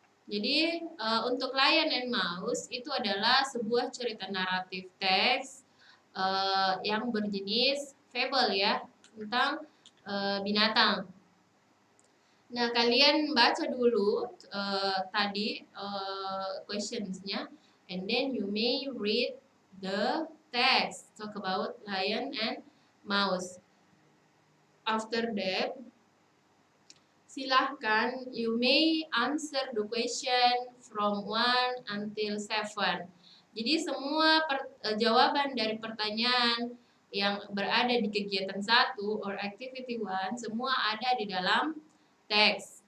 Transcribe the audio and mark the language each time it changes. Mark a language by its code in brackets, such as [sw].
[id] Jadi untuk Lion and Mouse itu adalah sebuah cerita naratif teks yang berjenis fable ya, tentang binatang. Nah, kalian baca dulu tadi questionsnya, [en] and then you may read the text talk about lion and mouse. After that, [id] silahkan [en] you may answer the question from 1 until 7. [id] Jadi semua jawaban dari pertanyaan yang berada di kegiatan 1 or activity 1 semua ada di dalam teks.